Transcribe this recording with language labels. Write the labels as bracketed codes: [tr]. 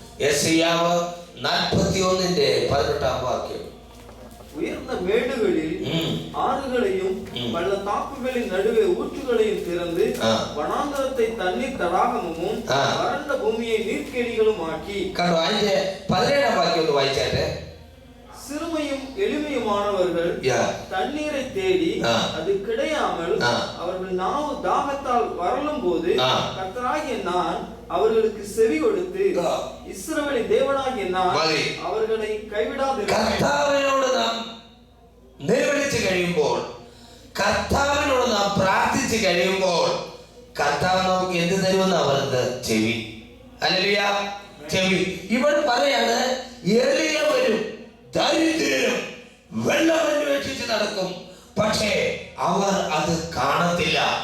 [ml] യെശയ്യാവ് 41-ന്റെ 18-ാം വാക്യം. ഉയർന്ന മേടുകളിൽ ആറുകളെയും പള്ളത്താക്കുകളിൽ നടുവെ ഊറ്റുകളെയും തിറந்து വനാന്തരത്തെ തണ്ണീർ തടാകമും വരണ്ട ഭൂമിയെ നീർക്കേടികളുമാക്കി. കണ്ടോ, അതിന്റെ 17-ാം വാക്യം ഒന്ന് വായിച്ചാട്ടെ. [ta] சிறுமையும் எளிமையுமானவர்கள் தண்ணீரை தேடி அது கிடையாமல் அவர்கள் நாவு தாகத்தால் வரலும் போது கர்த்தராகிய நான் அவர்களுக்கு செவி கொடுத்து இஸ்ரவேலின் தேவனாகிய நான் அவர்களை கைவிடாதிருப்பேன். [ml] കർത്താവിനോട് നാം നിലവിളിച്ചു കഴിയുമ്പോൾ, കർത്താവിനോട് നാം പ്രാർത്ഥിച്ചു കഴിയുമ്പോൾ കർത്താവ് നമുക്ക് എന്ത് തരുമെന്നാ പറയുന്നത്? ചെവി. ഹല്ലേലൂയ. ചെവി. ഇവൾ പറയാണ്, എളിയവരും ദരിദ്രരും വെള്ളം അന്വേഷിച്ച് നടക്കും, പക്ഷേ അവർ അത് കാണത്തില്ല.